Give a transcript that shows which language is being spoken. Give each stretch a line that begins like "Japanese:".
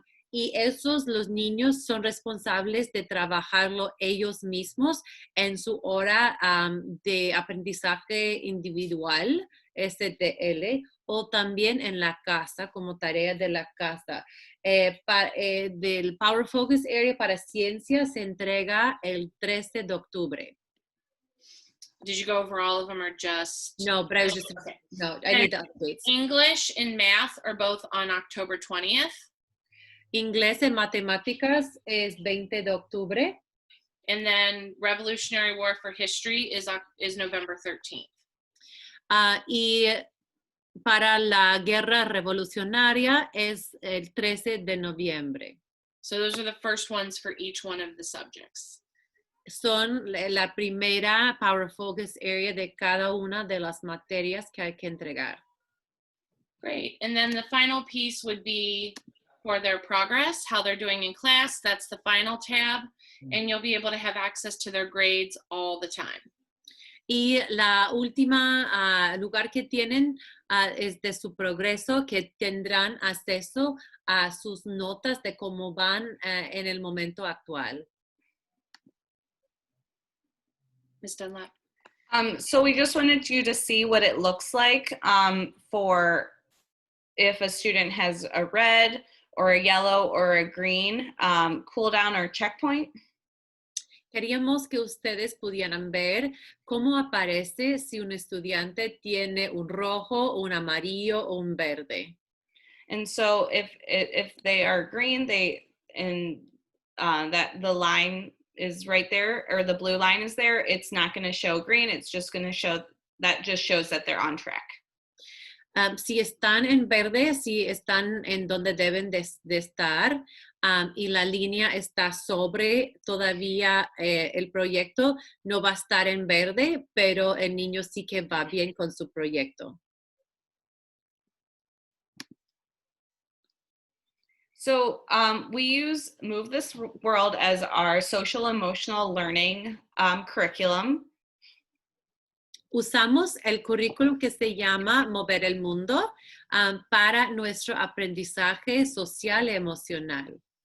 Spanish: Y los niños son responsables de trabajarlo ellos mismos en su hora de aprendizaje individual, STL, o también en la casa, como tarea de la casa. Del Power Focus Area para ciencias se entrega el 13 de octubre.
English: Did you go over all of them or just? No, but I was just, okay. No, I need the updates. English and math are both on October 20th.
Spanish: Inglés y matemáticas es 20 de octubre.
English: And then Revolutionary War for History is November 13th.
Spanish: Y para la guerra revolucionaria es el 13 de noviembre.
English: So those are the first ones for each one of the subjects.
Spanish: Son la primera Power Focus Area de cada una de las materias que hay que entregar.
English: Great. And then the final piece would be for their progress, how they're doing in class. That's the final tab. And you'll be able to have access to their grades all the time.
Spanish: Y la última lugar que tienen es de su progreso, que tendrán acceso a sus notas de cómo van en el momento actual.
English: Ms. Dunlap. So we just wanted you to see what it looks like for if a student has a red or a yellow or a green cooldown or checkpoint.
Spanish: Queríamos que ustedes pudieran ver cómo aparece si un estudiante tiene un rojo, un amarillo o un verde.
English: And so if they are green, that the line is right there, or the blue line is there, it's not going to show green. It's just going to show that they're on track.
Spanish: Si están en verde, si están en donde deben de estar, y la línea está sobre todavía el proyecto, no va a estar en verde, pero el niño sí que va bien con su proyecto.
English: So we use Move This World as our social emotional learning curriculum.
Spanish: Usamos el currículum que se llama Mover el Mundo para nuestro aprendizaje social y emocional.